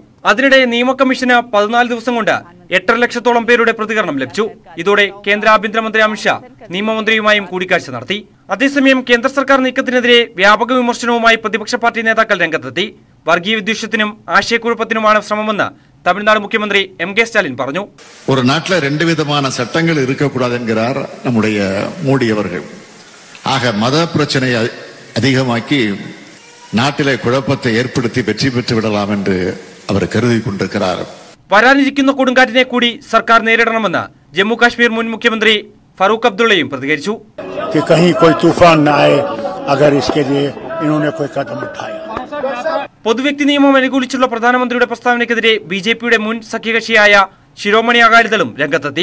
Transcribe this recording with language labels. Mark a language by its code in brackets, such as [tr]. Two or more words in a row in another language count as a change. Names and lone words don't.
[ml] അതിനിടെ നിയമ കമ്മീഷന് 14 ദിവസം കൊണ്ട് 8.5 ലക്ഷത്തോളം പേരുടെ പ്രതികരണം ലഭിച്ചു. ഇതോടെ കേന്ദ്ര ആഭ്യന്തരമന്ത്രി അമിത്ഷാ നിയമമന്ത്രിയുമായും കൂടിക്കാഴ്ച നടത്തി. അതേസമയം കേന്ദ്ര സർക്കാർ നീക്കത്തിനെതിരെ വ്യാപക വിമർശനവുമായി പ്രതിപക്ഷ പാർട്ടി നേതാക്കൾ രംഗത്തെത്തി. വർഗീയ വിദ്വേഷത്തിനും ആശയക്കുഴപ്പത്തിനുമാണ് ശ്രമമെന്ന് തമിഴ്നാട് മുഖ്യമന്ത്രി എം.കെ. സ്റ്റാലിൻ പറഞ്ഞു. [ta] ஒரு நாட்டில் 2 വിധமான சட்டங்கள் இருக்கக்கூடாது என்கிறார் நம்முடைய மோடி அவர்கள். ஆக மத பிரச்சனையை அதிகமாக்கி நாட்டிலே குழப்பத்தை ஏற்படுத்தி வெற்றி பெற்று விடலாம் என்று [ml] അവർ കരുതി കൊണ്ടിരിക്കുകയാണ്. വരാനിരിക്കുന്ന കൊടുങ്കാറ്റിനെ കൂടി സർക്കാർ നേരിടണമെന്ന് ജമ്മു കാശ്മീർ മുൻ മുഖ്യമന്ത്രി ഫറൂഖ് അബ്ദുള്ളയും പ്രതികരിച്ചു. പൊതുവ്യക്തി നിയമം അനുകൂലിച്ചുള്ള പ്രധാനമന്ത്രിയുടെ പ്രസ്താവനയ്ക്കെതിരെ ബിജെപിയുടെ മുൻ സഖ്യകക്ഷിയായ ശിരോമണി അകാലിദളും രംഗത്തെത്തി.